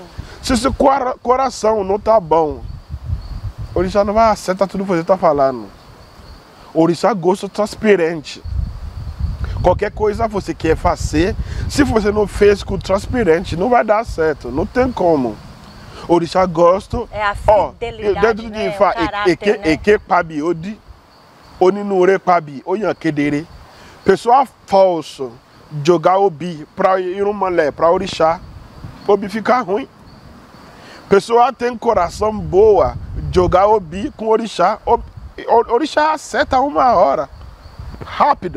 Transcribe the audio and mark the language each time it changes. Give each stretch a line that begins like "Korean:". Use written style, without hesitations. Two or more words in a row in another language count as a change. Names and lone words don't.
Portuguese: Se seu coração não tá bom, Orixá não vai acertar tudo que você tá falando. Orixá gosta transparente. Qualquer coisa você quer fazer, se você não fez com transparente, não vai dar certo, não tem como. Orixá gosta. É a fidelidade, dentro de Ifá,
Yoruba: eke pabi odi, oninure pabi, onha kedere.
Portuguese: Pessoa falso jogar obi para ir malé, para Orixá, obi fica ruim. Pessoa tem coração boa, jogar obi com Orixá, Orixá acerta uma hora, rápido.